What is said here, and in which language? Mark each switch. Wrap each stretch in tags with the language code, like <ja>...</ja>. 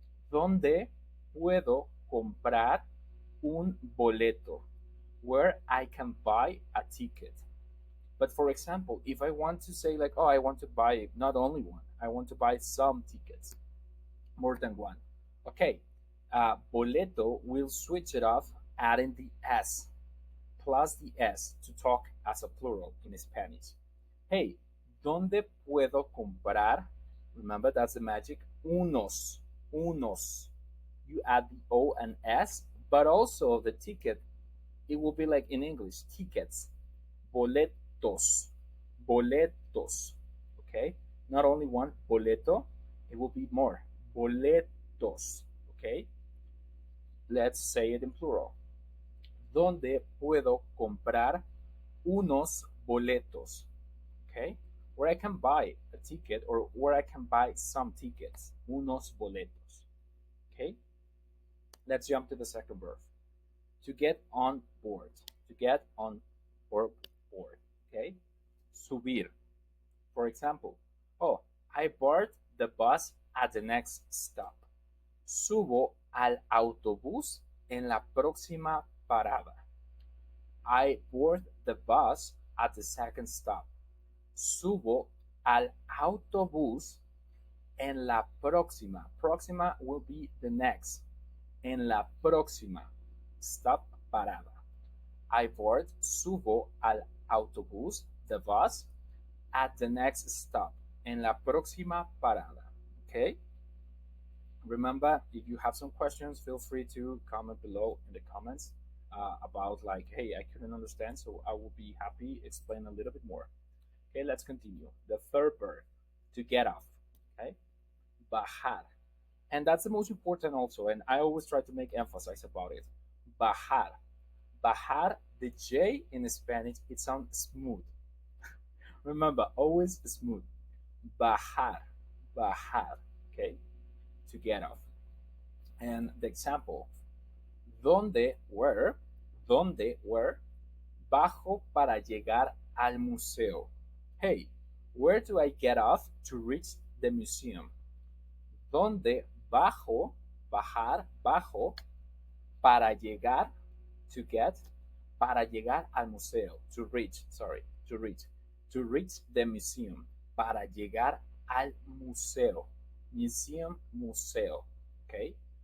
<es>¿Dónde puedo comprar un boleto?</es> <en>Where I can buy a ticket. But for example, if I want to say like, oh, I want to buy not only one, I want to buy some tickets, more than one. Okay, boleto will switch it off, adding the s plus the s to talk as a plural in Spanish.</en> <es>Hey, ¿dónde puedo comprar?</es> <en>Remember, that's the magic.</en> <es>Unos.</es> <en>You add the O and S, but also the ticket. It will be like in English, tickets.</en> <es>Boletos. Boletos. Okay?</es> <en>Not only one boleto, it will be more. Boletos. Okay? Let's say it in plural.</en> <es>¿Dónde puedo comprar unos boletos?</es> <en>Okay? Where I can buy a ticket or where I can buy some tickets.</en> <es>Unos boletos.</es> <en>Okay? Let's jump to the second verb. To get on board. To get on board. Okay? Subir. For example, oh, I board the bus at the next stop.</en> <es>Subo al autobús en la próxima parada.</es> <en>I board the bus at the second stop.</en> <es>Subo al autobús en la próxima.</es> <en>Próxima will be the next.</en> <es>En la próxima.</es> <en>Stop, parada. I board,</en> <es>subo al autobús,</es> <en>the bus, at the next stop.</en> <es>En la próxima parada. Okay?</es> <en>Remember, if you have some questions, feel free to comment below in the comments about like, hey, I couldn't understand, so I will be happy explain a little bit more. Okay, let's continue. The third verb, to get off. Okay, bajar, and that's the most important also, and I always try to make emphasis about it. Bajar, bajar. The J in Spanish it sounds smooth. Remember, always smooth. Bajar, bajar. Okay, to get off. And the example,</en> <es>donde, where, bajo para llegar al museo.</es> <en>Hey, where do I get off to reach the museum?</en> <es>Donde bajo, bajar, bajo, para llegar, to get, para llegar al museo,</es> <en>to reach, to reach the museum,</en> <es>para llegar al museo, museum, museo, okay?</es>